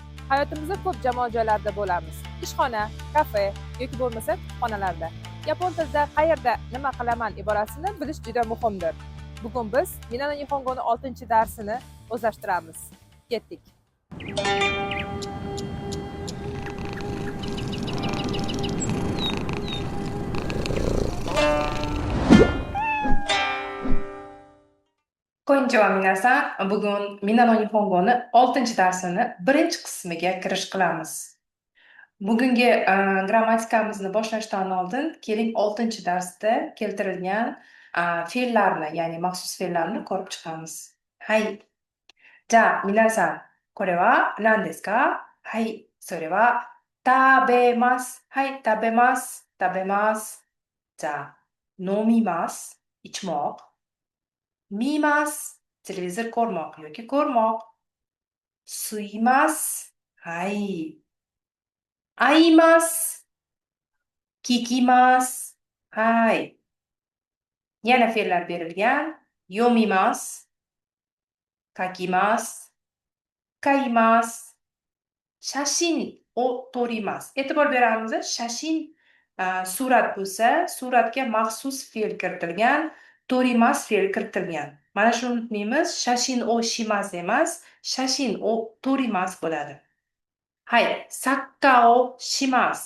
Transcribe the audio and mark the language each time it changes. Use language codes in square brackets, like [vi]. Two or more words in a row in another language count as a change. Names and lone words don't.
[uz] Hayotimizda ko'p jamoat joylarida bo'lamiz. Ishxona, kafe yoki bo'lmasa kutubxonalarda. Yapon tilida qayerda nima qilaman iborasini bilish juda muhimdir. Bugun biz Minano Nihongoning 6-darsini o'zlashtiramiz. Ketdik. [ja] こんにちは 皆さん. [uz] Bugun Minano Nihongoni 6-darsini birinchi qismiga kirish qilamiz. Bugungi grammatikamizni boshlashdan oldin keling 6-darsda keltirilgan fe'llarni, ya'ni maxsus fe'llarni ko'rib chiqamiz. [ja] Hai. じゃ、皆さん、これは何ですか? はい、それは食べます. はい、食べます、食べます. じゃ、飲みます, [uz] ichmoq. Mimasu, televizor ko'rmoq yoki ko'rmoq. [ja] 吸います。はい. 会います。聞きます。はい. [uz] Yana fe'llar berilgan. [ja] Yomimasu. 書きます。買います. 写真を撮ります. [uz] E'tibor beramiz. Shashin surat bo'lsa, suratga maxsus fe'l kiritilgan. Torimasu fe'l kiritilgan. Mana shuni unutmaymiz. [ja] 写真をします [uz] emas, [ja] 写真を撮ります [uz] bo'ladi. [ja] はい、サッカーをします.